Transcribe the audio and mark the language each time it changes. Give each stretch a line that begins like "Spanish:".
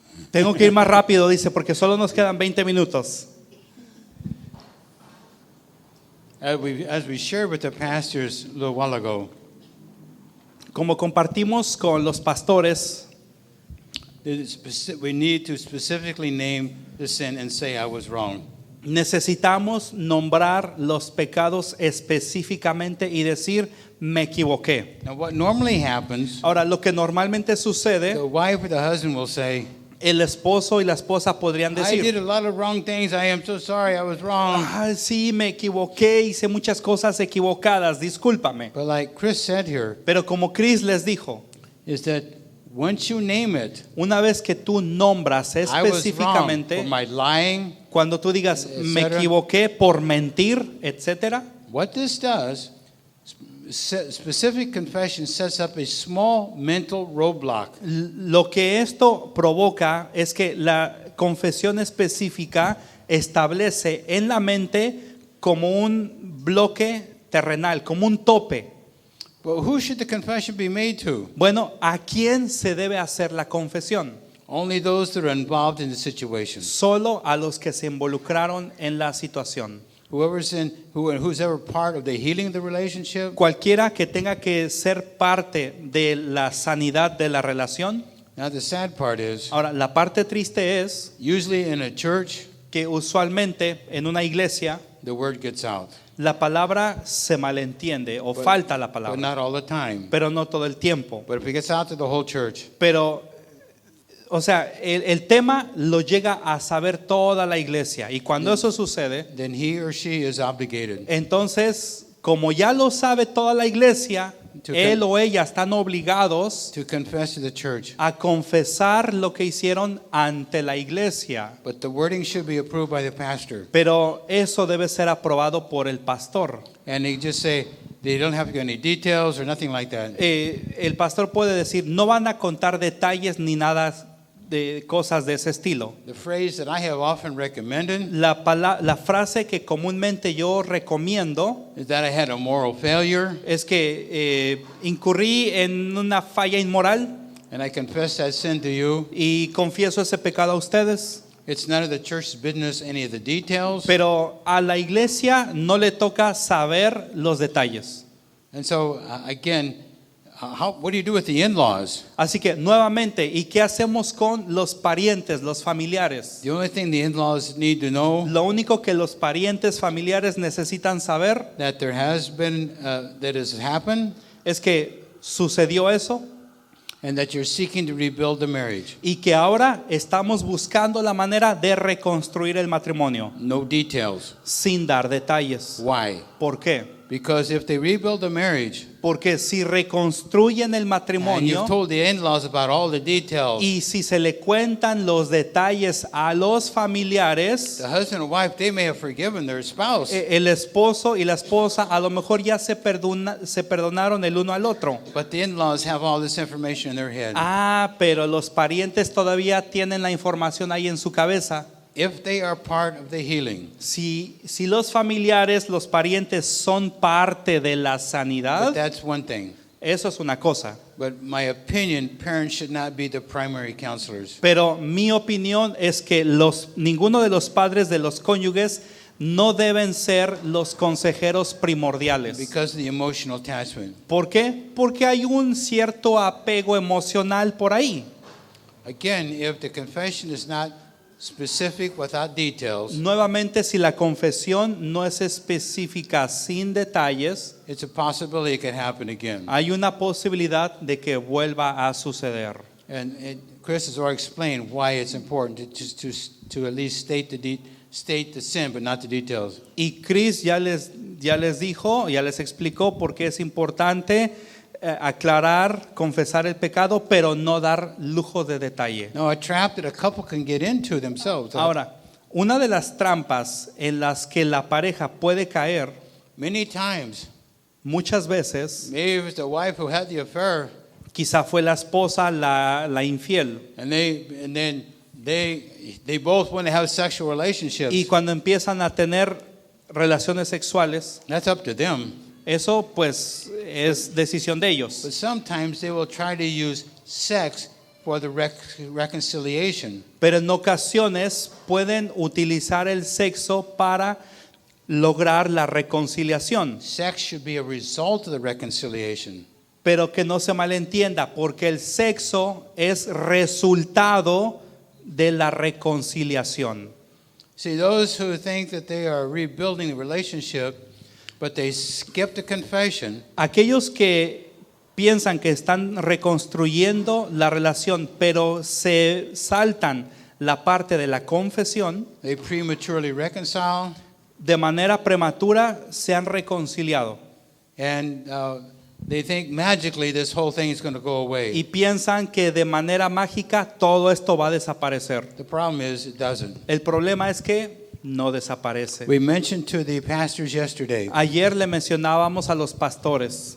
Spanish: Tengo que ir más rápido, dice, porque solo nos quedan 20 minutos.
English: As we shared with the pastors a little while ago,
Spanish: como compartimos con los pastores,
English: we need to specifically name the sin and say I was wrong.
Spanish: Necesitamos nombrar los pecados específicamente y decir me equivoqué.
English: Now what normally happens,
Spanish: ahora lo que normalmente sucede,
English: the wife or the husband will say,
Spanish: el esposo y la esposa podrían decir,
English: I did a lot of wrong things, I am so sorry, I was wrong.
Spanish: Sí, me equivoqué, hice muchas cosas equivocadas, discúlpame.
English: But like Chris said here,
Spanish: pero como Chris les dijo,
English: is that once you name it,
Spanish: una vez que tú nombras específicamente,
English: I was wrong for my lying,
Spanish: cuando tú digas me equivoqué por mentir, etcétera,
English: what this does, specific confession sets up a small mental roadblock.
Spanish: Lo que esto provoca es que la confesión específica establece en la mente como un bloque terrenal, como un tope.
English: But who should the confession be made to?
Spanish: Bueno, ¿a quién se debe hacer la confesión?
English: Only those that are involved in the situation.
Spanish: Solo a los que se involucraron en la situación.
English: Who's ever part of the healing of the relationship.
Spanish: Cualquiera que tenga que ser parte de la sanidad de la relación.
English: Now the sad part is,
Spanish: ahora la parte triste es,
English: usually in a church,
Spanish: que usualmente en una iglesia,
English: the word gets out.
Spanish: La palabra se malentiende o falta la palabra.
English: But not all the time.
Spanish: Pero no todo el tiempo.
English: But if it gets out to the whole church.
Spanish: Pero, o sea, el tema lo llega a saber toda la iglesia. Y cuando eso sucede,
English: then he or she is obligated.
Spanish: Entonces, como ya lo sabe toda la iglesia, él o ella están obligados
English: to confess to the church.
Spanish: A confesar lo que hicieron ante la iglesia.
English: But the wording should be approved by the pastor.
Spanish: Pero eso debe ser aprobado por el pastor.
English: And they just say they don't have to give any details or nothing like that.
Spanish: El pastor puede decir, no van a contar detalles ni nada de cosas de ese estilo.
English: The phrase that I have often recommended,
Spanish: la frase que comúnmente yo recomiendo
English: is that I had a moral failure,
Spanish: es que incurrí en una falla inmoral,
English: and I confess that sin to you.
Spanish: Y confieso ese pecado a ustedes.
English: It's none of the church's business any of the details.
Spanish: Pero a la iglesia no le toca saber los detalles.
English: And so again, what do you do with the in-laws?
Spanish: Así que nuevamente, ¿y qué hacemos con los parientes, los familiares?
English: The only thing the in-laws need to know,
Spanish: lo único que los parientes familiares necesitan saber,
English: that there has been that has happened,
Spanish: es que sucedió eso,
English: and that you're seeking to rebuild the marriage.
Spanish: Y que ahora estamos buscando la manera de reconstruir el matrimonio.
English: No details.
Spanish: Sin dar detalles.
English: Why?
Spanish: ¿Por qué?
English: Because if they rebuild the marriage,
Spanish: porque si reconstruyen el matrimonio,
English: and you've told the in-laws about all the details,
Spanish: y si se le cuentan los detalles a los familiares,
English: the husband and wife, they may have forgiven their spouse.
Spanish: El esposo y la esposa a lo mejor ya se perdonaron el uno al otro.
English: But the in-laws have all this information in their head.
Spanish: Pero los parientes todavía tienen la información ahí en su cabeza.
English: If they are part of the healing,
Spanish: si los familiares, los parientes son parte de la sanidad,
English: but that's one thing.
Spanish: Eso es una cosa.
English: But my opinion, parents should not be the primary counselors.
Spanish: Pero mi opinión es que ninguno de los padres de los cónyuges no deben ser los consejeros primordiales.
English: Because of the emotional attachment.
Spanish: ¿Por qué? Porque hay un cierto apego emocional por ahí.
English: Again, if the confession is not specific without details,
Spanish: Nuevamente, si la confesión no es específica sin detalles,
English: it's a possibility it could happen again.
Spanish: hay una posibilidad de que vuelva a suceder.
English: And Chris has already explained why it's important to at least state the sin, but not the details.
Spanish: Y Chris ya les dijo, ya les explicó por qué es importante aclarar, confesar el pecado, pero no dar lujo de detalle.
English: No, a trap that a couple can get into themselves.
Spanish: Ahora, una de las trampas en las que la pareja puede caer
English: Many times,
Spanish: muchas veces,
English: maybe it was the wife who had the affair,
Spanish: quizá fue la esposa la infiel.
English: and then they both want to have sexual relationships.
Spanish: Y cuando empiezan a tener relaciones sexuales,
English: That's up to them.
Spanish: eso pues es decisión de ellos.
English: But sometimes they will try to use sex for the reconciliation.
Spanish: Pero en ocasiones pueden utilizar el sexo para lograr la reconciliación.
English: Sex should be a result of the reconciliation.
Spanish: Pero que no se malentienda, porque el sexo es resultado de la reconciliación.
English: See, those who think that they are rebuilding the relationship, but they skip the confession,
Spanish: Aquellos que piensan que están reconstruyendo la relación, pero se saltan la parte de la confesión,
English: they prematurely reconcile,
Spanish: de manera prematura se han reconciliado
English: and they think magically this whole thing is going to go away.
Spanish: y piensan que de manera mágica todo esto va a desaparecer.
English: The problem is it doesn't.
Spanish: El problema es que no desaparece.
English: We mentioned to the pastors yesterday,
Spanish: Ayer le mencionábamos a los pastores.